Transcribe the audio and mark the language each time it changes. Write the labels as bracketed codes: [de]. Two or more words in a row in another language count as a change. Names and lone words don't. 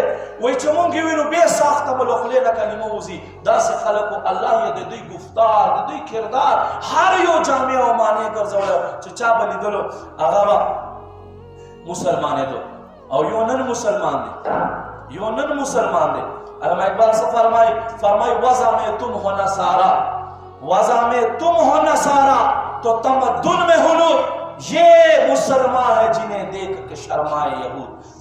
[ps] وایي چې مونږ یې وینو بې ساخته به له خولې نه کلمه وځي. داسې خلکو الله یې د دوی گفتار د دوی کردار هر یو جامع او معنی ګرځولی چې چا به لیدلو هغه به مسلمانېدو او یو نن مسلمان دی. [ur] علامہ اقبال سے فرمائی وضع میں تم ہو نصارا تو تمدن میں ہنو یہ مسلمان ہے جنہیں دیکھ کے شرمائے یہود.